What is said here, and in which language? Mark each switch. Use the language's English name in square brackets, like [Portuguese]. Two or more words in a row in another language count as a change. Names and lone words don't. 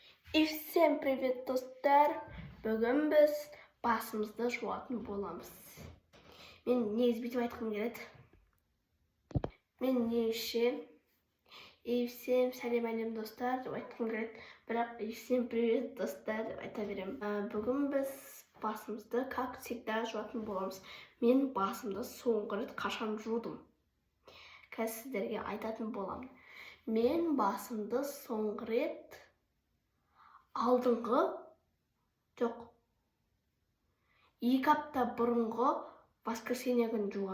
[Russian] И всем привет, [Kazakh] достар! Бүгін біз басымызды жуатын боламыз. Мен негізі бүйтіп айтқым келеді. Мен неше [Russian] и всем [Kazakh] сәлем әлем достар деп айтқым келеді. [Russian] Бірақ и всем привет, [Kazakh] достар деп айта беремін. Бүгін біз басымызды [Russian] как всегда [Kazakh] жуатын боламыз. Мен басымды соңғы рет қашан жудым. Қазір сіздерге айтатын боламын. Мен басымды соңғы рет алдыңғы жоқ 2 апта бұрынғы воскресенье күні жуғам.